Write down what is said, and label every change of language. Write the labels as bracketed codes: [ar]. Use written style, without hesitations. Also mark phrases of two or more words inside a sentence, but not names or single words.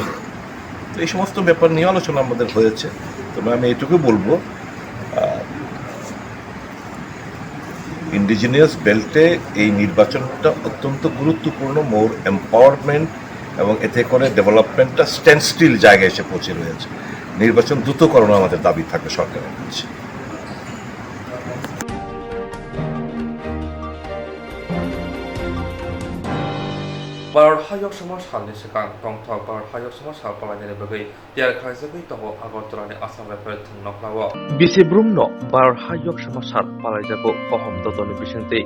[bn] তো এই সমস্ত ব্যাপার নিয়ে আলোচনা আমাদের হয়েছে। তবে আমি এটুকু বলবো, [en] indigenous beltে [bn] এই নির্বাচনটা অত্যন্ত গুরুত্বপূর্ণ, [en] more empowerment, [bn] এবং এতে করে ডেভেলপমেন্টটা [en] stand still [bn] জায়গায় এসে পৌঁছে রয়েছে। নির্বাচন দ্রুতকরণ আমাদের দাবি থাকবে সরকারের কাছে। [trp] Barar hayok sama salni sekang tongtok barar hayok sama sal palanya bagai tiar khaisagui tongo Agartala ni Assam Rifle noklawo. Bisi brumno barar hayok sama sal palaijago ohom dotoni bisente.